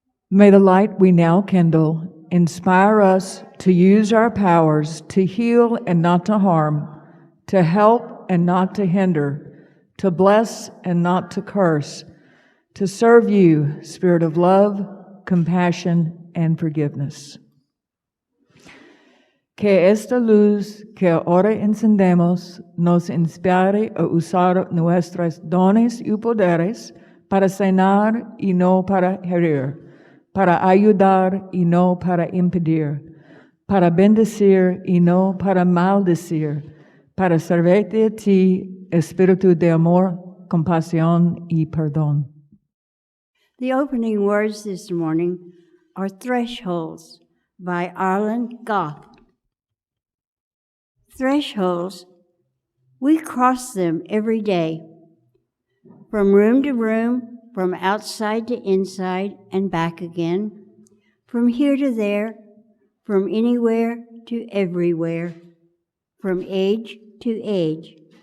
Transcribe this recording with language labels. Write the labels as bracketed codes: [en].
[en] May the light we now kindle inspire us to use our powers to heal and not to harm, to help and not to hinder, to bless and not to curse, to serve you, Spirit of love, compassion, and forgiveness. [es] Que esta luz que ahora encendemos nos inspire a usar nuestros dones y poderes para sanar y no para herir, para ayudar y no para impedir, para bendecir y no para maldecir, para servirte a ti, espíritu de amor, compasión y perdón. [en] The opening words this morning are Thresholds by Arlen Goff. Thresholds, we cross them every day, from room to room, from outside to inside and back again, from here to there, from anywhere to everywhere, from age to age.